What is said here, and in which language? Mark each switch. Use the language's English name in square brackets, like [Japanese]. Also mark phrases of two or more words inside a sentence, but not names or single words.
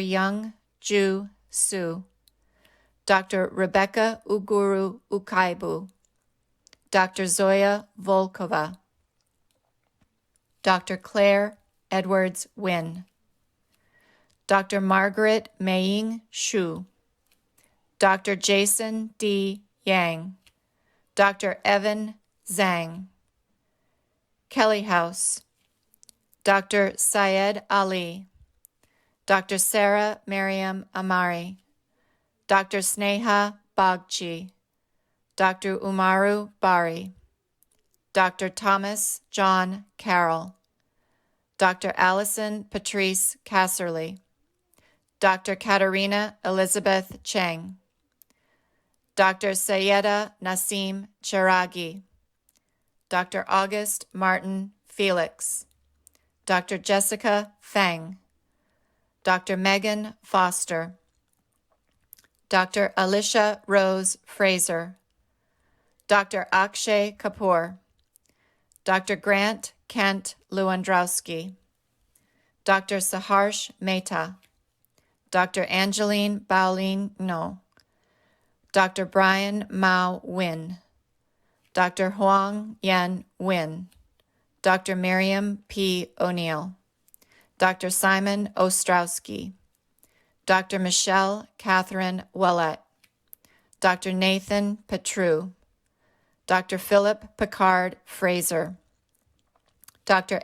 [English] Young Ju Su, Dr. Rebecca Uguru Ukaibu, Dr. Zoya Volkova, Dr. Claire Edwards Wynn, Dr. Margaret Maying Shu, Dr. Jason D. Yang, Dr. Evan Zhang, Kelly House, Dr. Syed Ali, Dr. Sarah Miriam Amari, Dr. Sneha Bagchi, Dr. Umaru Bari, Dr. Thomas John Carroll, Dr. Allison Patrice Casserly, Dr. Katarina Elizabeth Cheng, Dr. Sayeda Nasim Cheragi, Dr. August Martin Felix, Dr. Jessica Feng, Dr. Megan Foster, Dr. Alicia Rose Fraser, Dr. Akshay Kapoor, Dr. Grant Kent Lewandowski, Dr. Saharsh Mehta, Dr. Angeline Baulin No, Dr. Brian Mao Win, Dr. Huang Yen Win, Dr. Miriam P. O'Neill, Dr. Simon Ostrowski, Dr. Michelle Catherine Willett, Dr. Nathan Petru, Dr. Philip Picard Fraser, Dr.